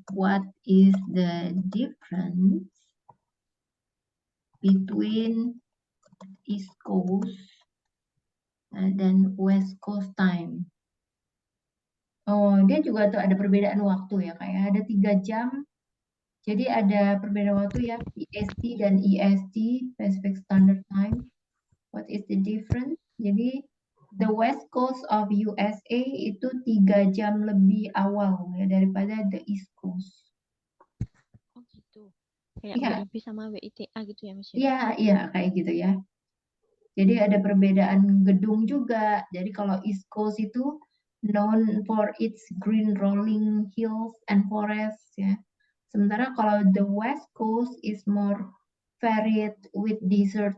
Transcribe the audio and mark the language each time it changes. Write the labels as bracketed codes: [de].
[en] What is the difference between East Coast [id] dan [en] West Coast time? [id] Oh, dia juga tuh ada perbedaan waktu ya, kayak ada 3 jam. Jadi ada perbedaan waktu ya, PST dan EST, Pacific Standard Time. [en] What is the difference? [id] Jadi [en] the West Coast of USA [id] itu 3 jam lebih awal ya daripada [en] the East Coast. [id] Oh gitu. Kayak Iya, WIB sama WITA gitu ya, Miss. iya kayak gitu ya. Jadi ada perbedaan gedung juga. Jadi kalau [en] East Coast itu known for its green rolling hills and forests ya. [id] Sementara kalau [en] the West Coast is more varied with dessert.